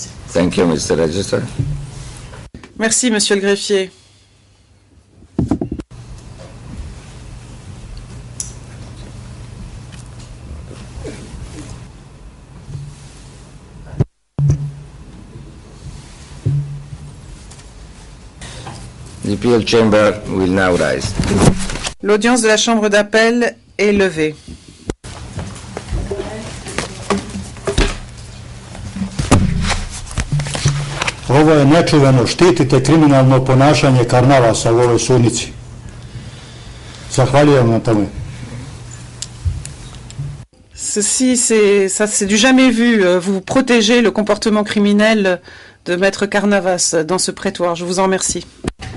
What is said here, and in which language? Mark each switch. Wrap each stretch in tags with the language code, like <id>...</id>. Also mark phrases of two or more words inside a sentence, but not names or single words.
<en>Thank you, Mr. Register.</en> <fr>Merci, monsieur le greffier.</fr> <en>The appeal chamber will now rise.</en> <fr>L'audience de la chambre d'appel est levée.</fr> <sr>Ovo je nečuveno, štitite kriminalno ponašanje Karnavasa u ovoj sudnici. Zahvaljujem na tome.</sr> <fr>Ceci, c'est du jamais vu. Vous protégez le comportement criminel de Maître Carnavas dans ce prétoire. Je vous en remercie.</fr>